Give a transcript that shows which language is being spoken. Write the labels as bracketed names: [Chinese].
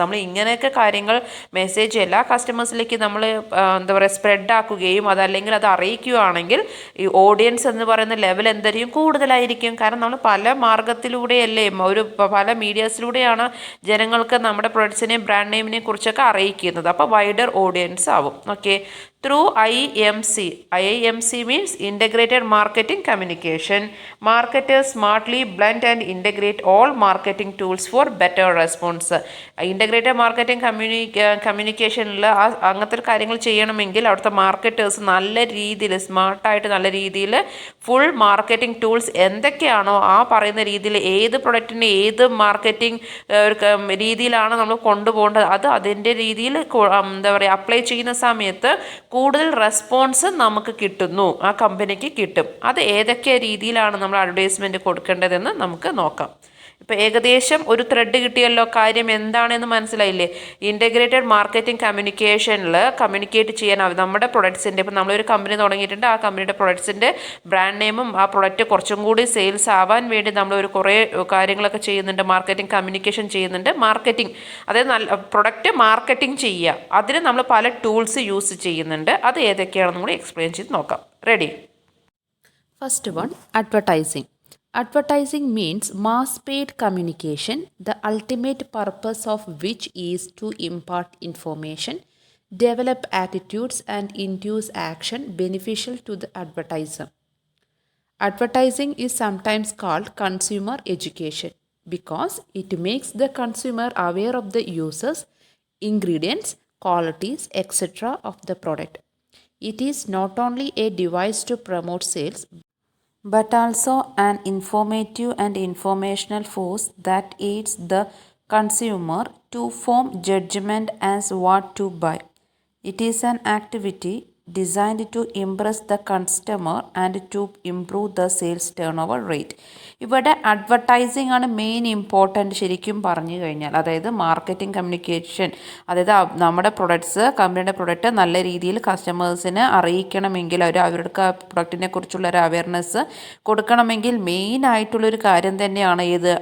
[Malayalam] നമ്മൾ ഇങ്ങനെയൊക്കെ കാര്യങ്ങൾ മെസ്സേജ് എല്ലാ കസ്റ്റമേഴ്സിലേക്ക് നമ്മൾ സ്പ്രെഡ് ആക്കുകയും അതല്ലെങ്കിൽ അത് അറിയിക്കുകയാണെങ്കിൽ ഈ ഓഡിയൻസ് എന്ന് പറയുന്ന ലെവൽ എന്തായിരിക്കും, കൂടുതലായിരിക്കും. കാരണം നമ്മൾ പല മാർഗത്തിലൂടെയല്ലേ, പല മീഡിയാസിലൂടെയാണ് ജനങ്ങൾക്ക് നമ്മുടെ പ്രൊഡക്ട്സിനെയും ബ്രാൻഡ് നെയിമിനെ കുറിച്ചൊക്കെ അറിയിക്കുന്നത്. അപ്പോൾ വൈഡർ ഓഡിയൻസ് ആവും. [English] Okay, through IMC means integrated marketing communication. Marketers smartly blend and integrate all marketing tools for better response. [Malayalam] Integrated marketing communicationൽ അങ്ങനത്തെ കാര്യങ്ങൾ ചെയ്യണമെങ്കിൽ അവിടുത്തെ മാർക്കറ്റേഴ്സ് നല്ല രീതിയിൽ സ്മാർട്ടായിട്ട് നല്ല രീതിയിൽ ഫുൾ മാർക്കറ്റിംഗ് ടൂൾസ് എന്തൊക്കെയാണോ ആ പറയുന്ന രീതിയിൽ ഏത് പ്രൊഡക്റ്റിന് ഏത് മാർക്കറ്റിംഗ് രീതിയിലാണ് നമ്മൾ കൊണ്ടുപോകേണ്ടത് അത് അതിൻ്റെ രീതിയിൽ അപ്ലൈ ചെയ്യുന്ന സമയത്ത് കൂടുതൽ റെസ്പോൺസ് നമുക്ക് കിട്ടുന്നു, ആ കമ്പനിക്ക് കിട്ടും. അത് ഏതൊക്കെ രീതിയിലാണ് നമ്മൾ അഡ്വർടൈസ്മെൻറ്റ് കൊടുക്കേണ്ടതെന്ന് നമുക്ക് നോക്കാം. ഇപ്പോൾ ഏകദേശം ഒരു ത്രെഡ് കിട്ടിയല്ലോ, കാര്യം എന്താണെന്ന് മനസ്സിലായില്ലേ? ഇൻ്റഗ്രേറ്റഡ് മാർക്കറ്റിംഗ് കമ്മ്യൂണിക്കേഷനിൽ കമ്മ്യൂണിക്കേറ്റ് ചെയ്യാൻ നമ്മുടെ പ്രൊഡക്ട്സിൻ്റെ, ഇപ്പോൾ നമ്മളൊരു കമ്പനി തുടങ്ങിയിട്ടുണ്ട്, ആ കമ്പനിയുടെ പ്രൊഡക്ട്സിൻ്റെ ബ്രാൻഡ് നെയിമും ആ പ്രൊഡക്റ്റ് കുറച്ചും കൂടി സെയിൽസ് ആവാൻ വേണ്ടി നമ്മൾ കുറേ കാര്യങ്ങളൊക്കെ ചെയ്യുന്നുണ്ട്, മാർക്കറ്റിംഗ് കമ്മ്യൂണിക്കേഷൻ ചെയ്യുന്നുണ്ട്. മാർക്കറ്റിംഗ് അതായത് നല്ല പ്രൊഡക്റ്റ് മാർക്കറ്റിംഗ് ചെയ്യുക, അതിന് നമ്മൾ പല ടൂൾസ് യൂസ് ചെയ്യുന്നുണ്ട്. അത് ഏതൊക്കെയാണെന്ന് കൂടി എക്സ്പ്ലെയിൻ ചെയ്ത് നോക്കാം. [English] Ready? First one, advertising. Advertising means mass paid communication, the ultimate purpose of which is to impart information, develop attitudes and induce action beneficial to the advertiser. Advertising is sometimes called consumer education because it makes the consumer aware of the uses, ingredients, qualities, etc. of the product. It is not only a device to promote sales, but also an informative and informational force that aids the consumer to form judgment as what to buy. It is an activity designed to impress the customer and to improve the sales turnover rate. [Malayalam] ഇവിടെ advertising ആണ് main important ശരിക്കും പറഞ്ഞു കഴിഞ്ഞാൽ. അതായത് marketing communication, അതായത് നമ്മുടെ products, കമ്പനിയുടെ product നല്ല രീതിയിൽ കസ്റ്റമേഴ്സിന് അറിയിക്കണമെങ്കിൽ അവരുടെ പ്രൊഡക്റ്റിനെ കുറിച്ചുള്ള ഒരു അവയർനെസ് കൊടുക്കണമെങ്കിൽ മെയിൻ ആയിട്ടുള്ളൊരു കാര്യം തന്നെയാണ് ഏത്?